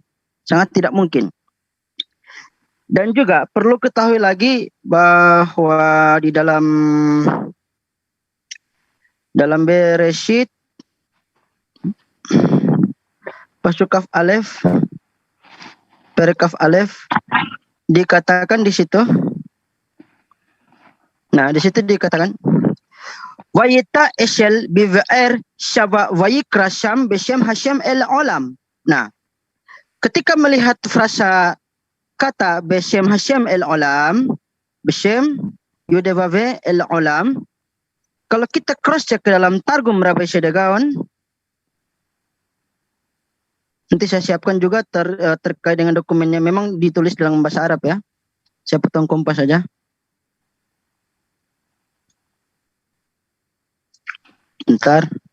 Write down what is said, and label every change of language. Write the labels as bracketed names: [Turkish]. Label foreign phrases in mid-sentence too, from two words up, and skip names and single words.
[Indonesian] Sangat tidak mungkin. Dan juga perlu ketahui lagi bahwa di dalam Bereshit [Hebrew] פסוק כ"א, פרק כ"א [Indonesian] dikatakan di situ. Nah, di situ dikatakan [Hebrew] ויטע אשל בבאר שבע ויקרא שם בשם השם אל עולם. [Indonesian] Nah, ketika melihat frasa kata [Hebrew] בשם השם אל עולם, בשם יהוה אל עולם, [Indonesian] kalau kita [English] cross check [Indonesian] ke dalam Targum Rabbi Shedagaon, nanti saya siapkan juga terkait dengan dokumennya, memang ditulis dalam bahasa Arab ya. Saya potong kompas saja. Bentar.